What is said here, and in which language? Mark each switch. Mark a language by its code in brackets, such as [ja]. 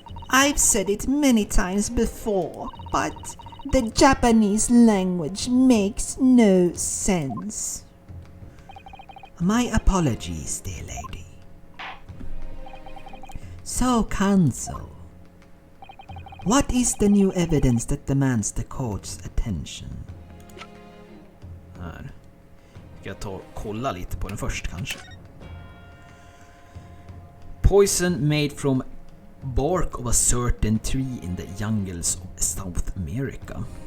[en] I've said it many times before, but the Japanese language makes no sense. My apologies, dear lady. So, counsel, what is the new evidence that demands the court's attention? [sv] Här. Ska jag ta och kolla lite på den först kanske? [en] Poison made from bark of a certain tree in the jungles of South America.